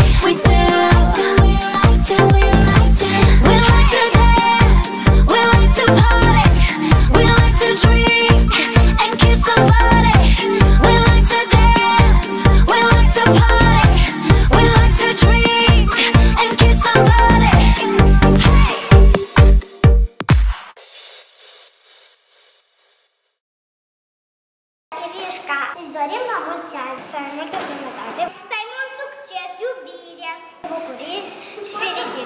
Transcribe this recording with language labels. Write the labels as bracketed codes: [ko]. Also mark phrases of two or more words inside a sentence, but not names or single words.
[en] We do. We like to, we like to. We like to dance, we like to party. We like to drink and kiss somebody. We like to dance, we like to party. We like to drink and kiss somebody. Hey. [ro] Irishca, îți dorim la mulți ani, să ai multă sănătate, să ai mult succes, iubire, bucurii și